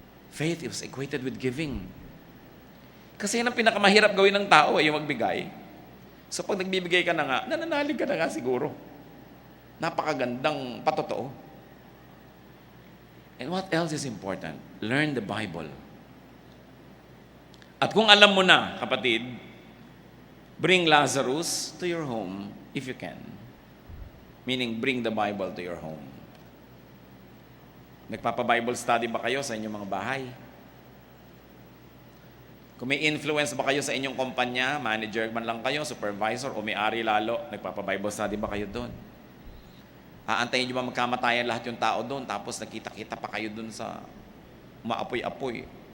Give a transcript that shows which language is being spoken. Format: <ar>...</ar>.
<en>Faith is equated with giving.</en> <tl>Kasi yan ang pinakamahirap gawin ng tao, yung magbigay. So pag nagbibigay ka na nga, nananalig ka na nga siguro. Napakagandang patotoo.</tl> <en>And what else is important? Learn the Bible.</en> <tl>At kung alam mo na, kapatid,</tl> <en>bring Lazarus to your home if you can. Meaning, bring the Bible to your home.</en> <tl>Nagpapa-Bible study ba kayo sa inyong mga bahay? Kung may influence ba kayo sa inyong kumpanya, manager man lang kayo, supervisor, o may-ari lalo, nagpapa-Bible study ba kayo doon? Aantayin nyo ba magkamatayan lahat yung tao doon, tapos nakita-kita pa kayo doon sa maapoy-apoy.</tl>